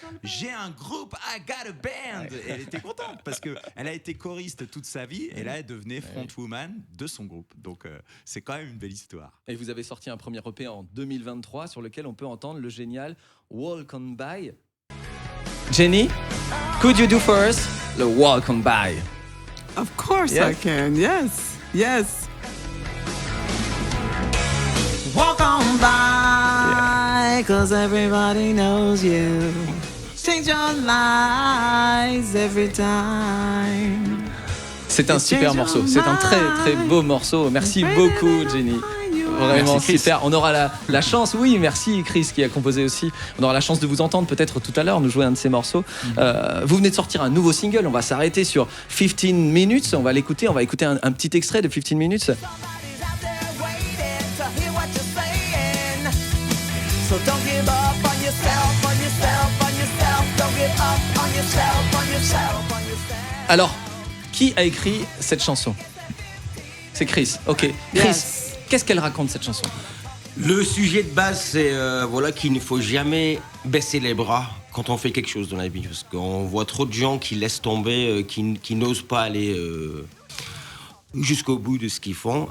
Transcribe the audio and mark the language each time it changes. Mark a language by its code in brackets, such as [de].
[fr] J'ai un groupe, [en] I got a band. [fr] Et elle était contente parce qu'elle a été choriste toute sa vie et là, elle devenait frontwoman de son groupe. Donc, c'est quand même une belle histoire. Et vous avez sorti un premier EP en 2023 sur lequel on peut entendre le génial Walk On By. [en] Jenny, could you do for us le Walk On By? Of course Yes. I can. Yes. Walk on by, cause everybody knows you. Change your lives every time. [fr] C'est un super morceau, c'est un très très beau morceau. Merci beaucoup Jenny. Vraiment Merci, Chris. super. On aura la chance, oui, merci Chris qui a composé aussi. On aura la chance de vous entendre peut-être tout à l'heure nous jouer un de ces morceaux. Vous venez de sortir un nouveau single, on va s'arrêter sur 15 Minutes. On va l'écouter, on va écouter un petit extrait de 15 Minutes. [en] Somebody's out there waiting to hear what you're saying. So don't give up on yourself, on yourself, on yourself. Don't give up on yourself, on yourself, on yourself. [fr] Alors, qui a écrit cette chanson? C'est Chris, ok. Chris, [en] Yes. [fr] qu'est-ce qu'elle raconte cette chanson? Le sujet de base, c'est qu'il ne faut jamais baisser les bras quand on fait quelque chose dans la vie. Parce qu'on voit trop de gens qui laissent tomber, qui n'osent pas aller jusqu'au bout de ce qu'ils font.